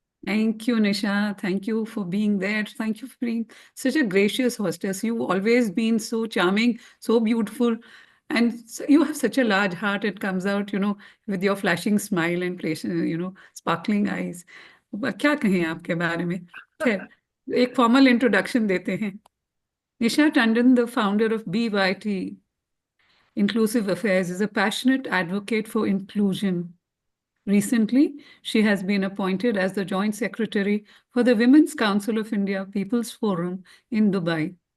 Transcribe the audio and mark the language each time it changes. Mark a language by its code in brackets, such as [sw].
[en] Thank you, Nisha. Thank you for being there. Thank you for being such a gracious hostess. You've always been so charming, so beautiful. And you have such a large heart. It comes out, with your flashing smile and, sparkling eyes. [hi] क्या कहें आपके बारे में? खैर, एक [en] formal introduction [hi] देते हैं. [en] Nisha Tandon, the founder of BYT Inclusive Affairs, is a passionate advocate for inclusion. Recently, she has been appointed as the Joint Secretary for the Women's Council of India People's Forum in Dubai.